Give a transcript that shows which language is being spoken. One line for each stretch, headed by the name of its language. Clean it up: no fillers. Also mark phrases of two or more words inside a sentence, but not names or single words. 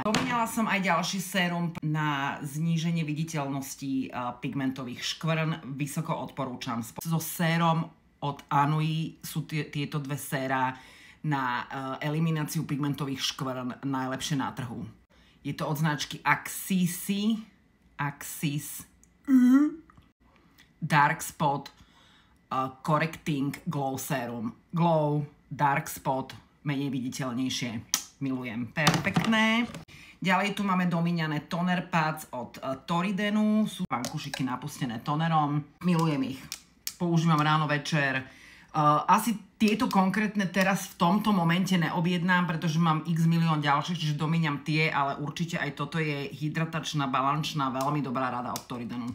Slovak: Pomínala som aj ďalší sérum na zníženie viditeľnosti pigmentových škvrn. Vysoko odporúčam. So sérom od Anui sú tieto dve séra na elimináciu pigmentových škvrn najlepšie na trhu. Je to od značky Axis Dark Spot Correcting Glow Serum. Glow, Dark Spot, menej viditeľnejšie. Milujem. Perfektné. Ďalej tu máme domíňané
English: toner pads
Slovak: od Toridenu. Sú vankušiky napustené tonerom. Milujem ich. Používam ráno, večer. Asi tieto konkrétne teraz v tomto momente neobjednám, pretože mám x milión ďalších, čiže domíňam tie, ale určite aj toto je hydratačná, balančná, veľmi dobrá rada od Toridenu.